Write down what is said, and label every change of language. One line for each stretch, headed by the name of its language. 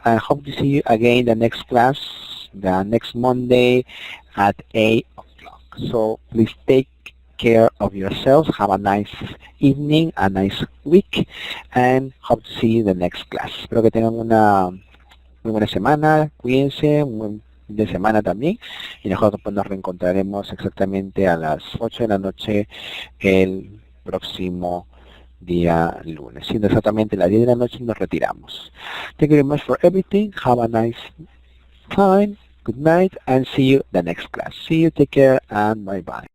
English: I hope to see you again the next class, the next Monday at 8 o'clock. So please take care of yourselves. Have a nice evening, a nice week, and hope to see you the next class.
Spanish: Espero que tengan una muy buena semana, cuídense, un buen fin de semana también, y nosotros pues nos reencontraremos exactamente a las 8 de la noche el próximo día lunes. Siendo exactamente las 10 de la noche nos retiramos.
English: Thank you very much for everything. Have a nice time. Good night, and see you the next class. See you, take care, and bye bye.